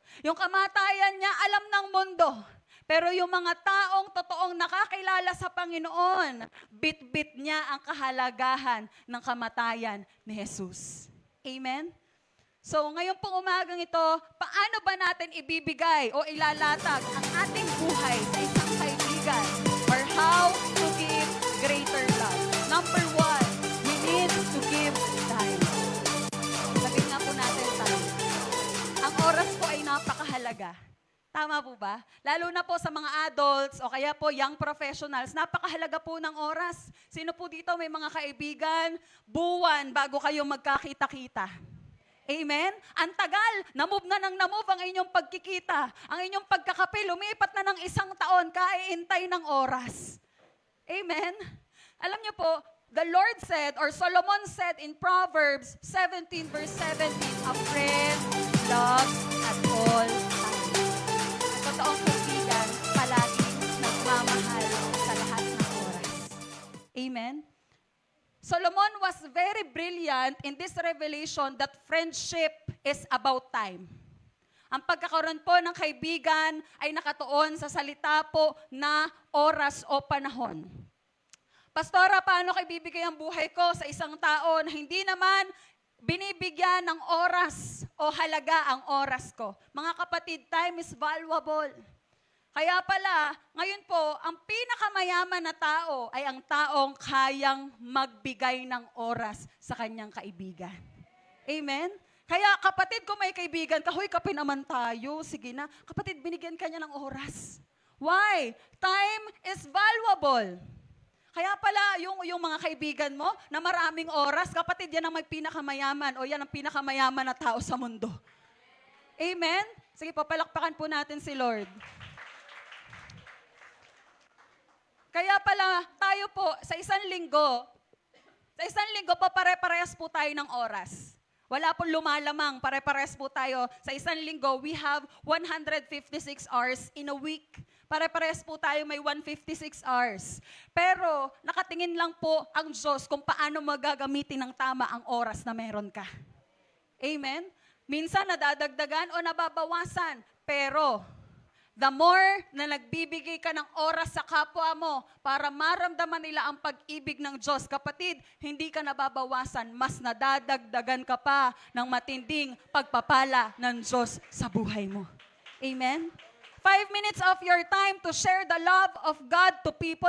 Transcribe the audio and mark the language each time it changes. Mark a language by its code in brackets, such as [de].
[tl] Yung kamatayan niya, alam ng mundo. Pero yung mga taong totoong nakakilala sa Panginoon, bit-bit niya ang kahalagahan ng kamatayan ni Jesus. Amen? So, ngayon pong umagang ito, paano ba natin ibibigay o ilalatag ang ating buhay sa isang kaibigan? [en] Or how to give greater love? Number 1, we need to give time. [tl] Sabihin nga po natin time. Ang oras po ay napakahalaga. Tama po ba? Lalo na po sa mga adults o kaya po young professionals, napakahalaga po ng oras. Sino po dito may mga kaibigan, buwan bago kayo magkakita-kita? Amen? Ang tagal, na-move na na-move ang inyong pagkikita. Ang inyong pagkakape, lumipat na ng 1 taon, kaiintay ng oras. Amen? Alam niyo po, [en] the Lord said, or Solomon said in Proverbs 17 verse 17, a friend loves at all times. [tl] Ang totoong kaibigan, palaging nagmamahal sa lahat ng oras. Amen? [en] Solomon was very brilliant in this revelation that friendship is about time. [tl] Ang pagkakaroon po ng kaibigan ay nakatuon sa salita po na oras o panahon. Pastora, paano ko ibibigay ang buhay ko sa isang tao na hindi naman binibigyan ng oras o halaga ang oras ko? Mga kapatid, [en] time is valuable. [tl] Kaya pala, ngayon po, ang pinakamayaman na tao ay ang taong kayang magbigay ng oras sa kanyang kaibigan. Amen? Kaya kapatid, kung may kaibigan ka, huy, kape naman tayo. Sige na. Kapatid, binigyan ka niya ng oras. [en] Why? Time is valuable. [tl] Kaya pala, yung mga kaibigan mo na maraming oras, kapatid, yan ang may pinakamayaman o yan ang pinakamayaman na tao sa mundo. Amen? Sige, papalakpakan po natin si Lord. Kaya pala, tayo po, sa isang linggo po, pare-parehas po tayo ng oras. Wala pong lumalamang, pare-parehas po tayo. Sa isang linggo, [en] we have 156 hours in a week. [tl] Pare-parehas po tayo may 156 hours. Pero, nakatingin lang po ang Diyos kung paano magagamitin ng tama ang oras na meron ka. Amen? Minsan, nadadagdagan o nababawasan. Pero, the more na nagbibigay ka ng oras sa kapwa mo para maramdaman nila ang pag-ibig ng Diyos, kapatid, hindi ka nababawasan, mas nadadagdagan ka pa ng matinding pagpapala ng Diyos sa buhay mo. Amen? [en] 5 minutes of your time to share the love of God to people.